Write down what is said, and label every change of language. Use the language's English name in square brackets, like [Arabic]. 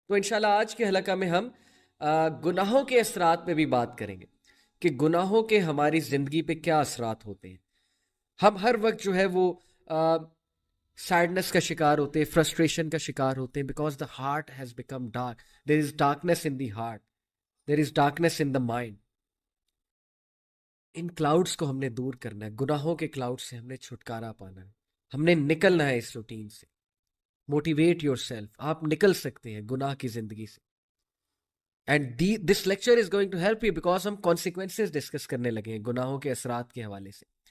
[Urdu] تو انشاءاللہ آج کے حلقہ میں ہم گناہوں کے اثرات پہ بھی بات کریں گے کہ گناہوں کے ہماری زندگی پہ کیا اثرات ہوتے ہیں. ہم ہر وقت جو ہے وہ سیڈنس کا شکار ہوتے ہیں, فرسٹریشن کا شکار ہوتے ہیں, [English] Because the heart has become dark. There is darkness in the heart, there is darkness in the mind. [Urdu] In clouds کو ہم نے دور کرنا ہے, گناہوں کے کلاؤڈ سے ہم نے چھٹکارا پانا ہے, ہم نے نکلنا ہے اس روٹین سے. [English] motivate yourself, [Urdu] آپ نکل سکتے ہیں گناہ کی زندگی سے. [English] and this lecture is going to help you because [Urdu] ہم کانسیکوینسز ڈسکس کرنے لگے ہیں گناہوں کے اثرات کے حوالے سے.